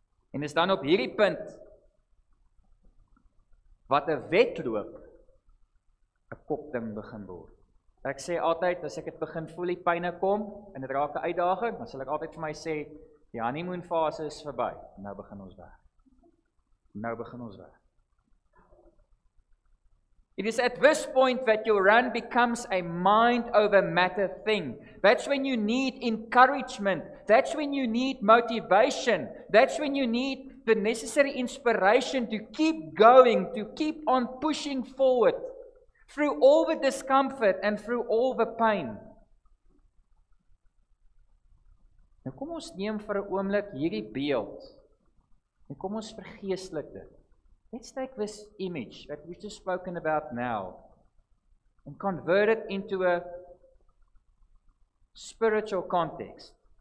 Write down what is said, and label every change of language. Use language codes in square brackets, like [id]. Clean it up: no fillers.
[af] En is dan op hierdie punt wat 'n wedloop 'n kopding begin word. Ek sê altyd, as ek dit begin voel die pyne kom, en dit raak 'n uitdaging, dan sal ek altyd vir my sê, die honeymoon fase is verby, nou begin ons werk. Nou begin ons werk. [en] It is at this point that your run becomes a mind over matter thing. That's when you need encouragement. That's when you need motivation. That's when you need the necessary inspiration to keep going, to keep on pushing forward through all the discomfort and through all the pain. [af] Nou kom ons neem vir 'n oomblik hierdie beeld en kom ons vergeestelik dit. [en] Let's take this image that we've just spoken about now and convert it into a spiritual context.